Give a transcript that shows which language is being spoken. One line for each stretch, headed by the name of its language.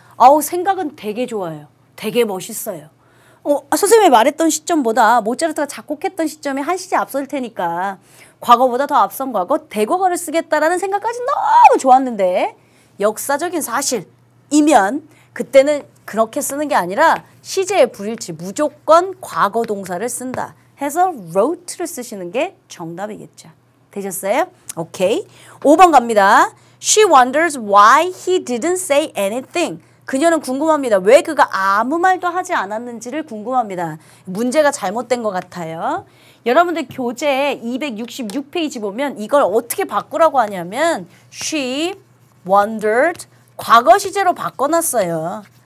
Korean: 아우 생각은 되게 좋아요. 되게 멋있어요. 선생님이 말했던 시점보다 모차르트가 작곡했던 시점이 한 시제 앞설 테니까 과거보다 더 앞선 과거, 대과거를 쓰겠다라는 생각까지 너무 좋았는데 역사적인 사실이면 그때는 그렇게 쓰는 게 아니라 시제의 불일치, 무조건 과거 동사를 쓴다 해서 wrote를 쓰시는 게 정답이겠죠. 되셨어요? 오케이. 5번 갑니다.
English: She wonders why he didn't say anything.
Korean: 그녀는 궁금합니다. 왜 그가 아무 말도 하지 않았는지를 궁금합니다. 문제가 잘못된 것 같아요. 여러분들 교재 266페이지 보면 이걸 어떻게 바꾸라고 하냐면
English: She wondered
Korean: 과거 시제로 바꿔놨어요.